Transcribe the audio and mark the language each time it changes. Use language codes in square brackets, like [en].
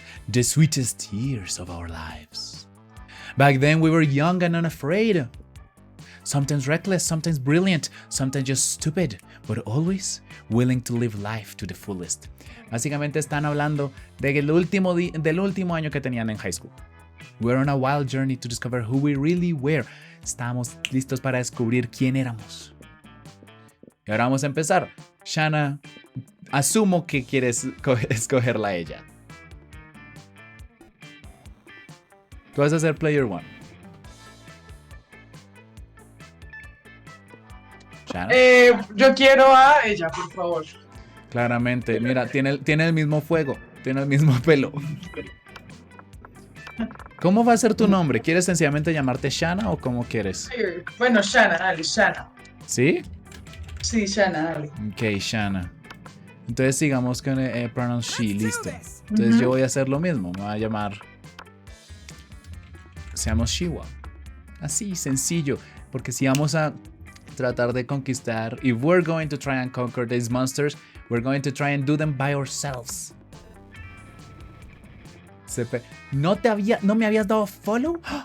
[en] The sweetest years of our lives. Back then we were young and unafraid. Sometimes reckless, sometimes brilliant, sometimes just stupid, but always willing to live life to the fullest. [es] Básicamente están hablando del último año que tenían en high school. [en] We're on a wild journey to discover who we really were. [es] Estábamos listos para descubrir quién éramos. Y ahora vamos a empezar. Shana, asumo que quieres escogerla a ella. Tú vas a ser player one. Shana. Yo quiero a ella, por favor. Claramente, mira, tiene el mismo fuego, tiene el mismo pelo. ¿Cómo va a ser tu nombre? ¿Quieres sencillamente llamarte Shana o cómo quieres? Bueno, Shana, dale, Shana. ¿Sí? Sí, Shana, dale. Ok, Shana. Entonces sigamos con pronoun she, listo. Entonces yo voy a hacer lo mismo, me voy a llamar... Seamos Shiwa. Así, sencillo. Porque si vamos a tratar de conquistar... [en] If we're going to try and conquer these monsters, we're going to try and do them by ourselves. [es] ¿No me habías dado follow?